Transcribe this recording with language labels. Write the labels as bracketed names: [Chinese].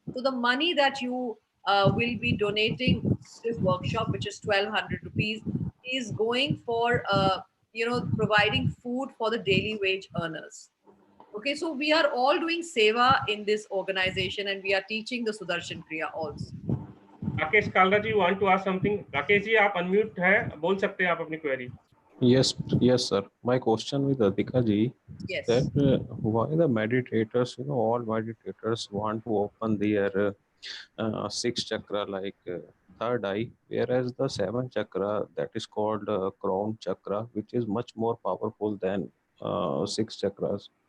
[English] So the money that you will be donating this workshop, which is 1,200 rupees, is going for providing food for the daily wage earners. Okay, so we are all doing seva in this organization, and we are teaching the Sudarshan Kriya also. Rakesh Kalra ji want to ask something. [Hindi] Rakesh ji आप unmute हैं, बोल सकते हैं आप अपनी query. [English] Yes, sir. My question with Adhika ji, Yes. that why the meditators, all meditators want to open their sixth chakra like third eye, whereas the seventh chakra, that is called crown chakra, which is much more powerful than six chakras.